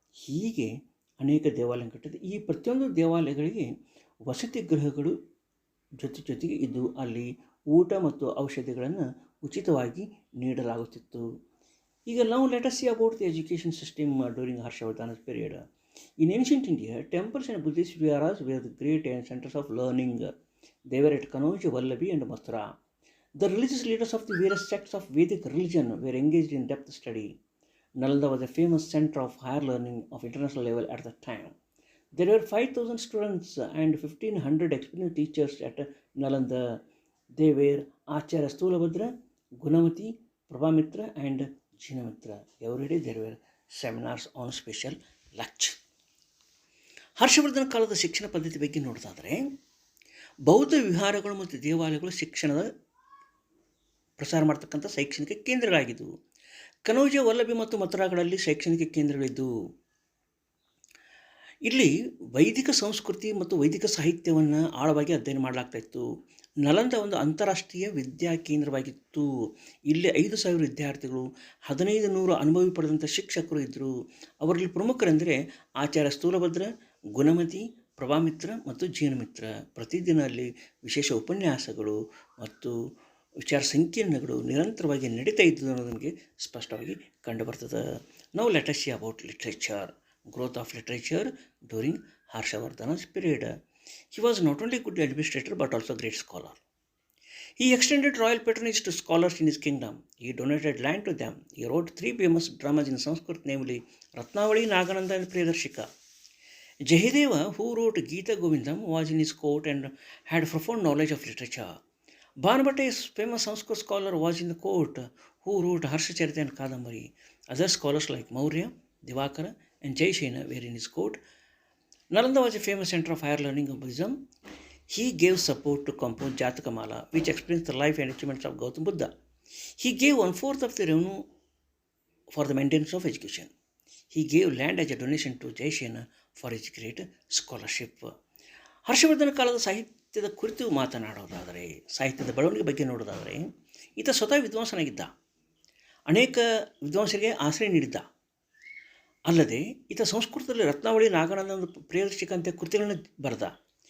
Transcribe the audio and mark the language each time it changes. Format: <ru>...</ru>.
<kn>ಹೀಗೆ ಅನೇಕ ದೇವಾಲಯ ಕಟ್ಟಿದೆ. ಈ ಪ್ರತಿಯೊಂದು ದೇವಾಲಯಗಳಿಗೆ ವಸತಿ ಗೃಹಗಳು ಜೊತೆಗೆ ಇದ್ದು ಅಲ್ಲಿ ಊಟ ಮತ್ತು ಔಷಧಿಗಳನ್ನು ಉಚಿತವಾಗಿ ನೀಡಲಾಗುತ್ತಿತ್ತು. ಈಗ ನಾವು</kn> <en>Let us see about the education system during ಹರ್ಷವರ್ಧನ's period. In ancient India, temples and Buddhist viharas were the great centers of learning. They were at Kanauj, Vallabhi and Mathura. The religious leaders of the various sects of Vedic religion were engaged in depth study. Nalanda was a famous center of higher learning of international level at that time. There were 5,000 students and 1,500 experienced teachers at Nalanda. They were Acharya Stulabhadra, Gunamati, Prabhamitra and Jinamitra. Every day there were seminars on special lecture.</en> <kn>Harshvardhan ಕಾಲದ ಶಿಕ್ಷಣ ಪದ್ಧತಿ ಬಗ್ಗೆ ನೋಡೋದಾದರೆ ಬೌದ್ಧ ವಿಹಾರಗಳು ಮತ್ತು ದೇವಾಲಯಗಳು ಶಿಕ್ಷಣದ ಪ್ರಸಾರ ಮಾಡ್ತಕ್ಕಂಥ ಶೈಕ್ಷಣಿಕ ಕೇಂದ್ರಗಳಾಗಿದ್ದವು. ಕನೌಜ, ವಲ್ಲಭಿ ಮತ್ತು ಮಥುರಾಗಳಲ್ಲಿ ಶೈಕ್ಷಣಿಕ ಕೇಂದ್ರಗಳಿದ್ದವು. ಇಲ್ಲಿ ವೈದಿಕ ಸಂಸ್ಕೃತಿ ಮತ್ತು ವೈದಿಕ ಸಾಹಿತ್ಯವನ್ನು ಆಳವಾಗಿ ಅಧ್ಯಯನ ಮಾಡಲಾಗ್ತಾಯಿತ್ತು. ನಲಂದ ಒಂದು ಅಂತಾರಾಷ್ಟ್ರೀಯ ವಿದ್ಯಾ ಕೇಂದ್ರವಾಗಿತ್ತು. ಇಲ್ಲಿ 5,000 ವಿದ್ಯಾರ್ಥಿಗಳು, 1,500 ಅನುಭವಿ ಪಡೆದಂಥ ಶಿಕ್ಷಕರು ಇದ್ದರು. ಅವರಲ್ಲಿ ಪ್ರಮುಖರೆಂದರೆ ಆಚಾರ್ಯ ಸ್ಥೂಲಭದ್ರ, ಗುಣಮತಿ, ಪ್ರಭಾಮಿತ್ರ ಮತ್ತು ಜೀನಮಿತ್ರ. ಪ್ರತಿದಿನ ಅಲ್ಲಿ ವಿಶೇಷ ಉಪನ್ಯಾಸಗಳು ಮತ್ತು ವಿಚಾರ ಸಂಕಿರಣಗಳು ನಿರಂತರವಾಗಿ ನಡೀತಾ ಇದ್ದು ಅನ್ನೋದು ನಮಗೆ ಸ್ಪಷ್ಟವಾಗಿ ಕಂಡುಬರ್ತದೆ. ನಾವು</kn> <en>Let us see about literature. Growth of literature during Harshavardhana's period. He was not only a good administrator but also a great scholar. He extended royal patronage to scholars in his kingdom. He donated land to them. He wrote 3 famous dramas in Sanskrit, namely Ratnavali, Nagananda and Priyadarshika. Jayadeva, who wrote Gita Govindam, was in his court and had profound knowledge of literature. Banabhatta, a famous Sanskrit scholar, was in the court, who wrote Harshacharita and Kadambari. Other scholars like Maurya, Divakara and Jaisena were in his court. Nalanda was a famous center of higher learning of Buddhism. He gave support to compose Jatakamala, which explains the life and achievements of Gautama Buddha. He gave 1/4 of the revenue for the maintenance of education. He gave land as a donation to Jaisena for his great scholarship.</en> <kn>Harshvardhan ಕಾಲದ ಸಾಹಿತ್ಯದ ಕುರಿತು ಮಾತನಾಡೋದಾದರೆ, ಸಾಹಿತ್ಯದ ಬೆಳವಣಿಗೆ ಬಗ್ಗೆ ನೋಡೋದಾದರೆ, ಈತ ಸ್ವತಃ ವಿದ್ವಾಂಸನಾಗಿದ್ದ. ಅನೇಕ ವಿದ್ವಾಂಸರಿಗೆ ಆಶ್ರಯ ನೀಡಿದ್ದ. ಅಲ್ಲದೆ ಈತ ಸಂಸ್ಕೃತದಲ್ಲಿ ರತ್ನಾವಳಿ, ನಾಗಾನಂದ ಒಂದು ಪ್ರಿಯದರ್ಶಿಕ ಅಂತ ಕೃತಿಗಳನ್ನ ಬರೆದ.</kn>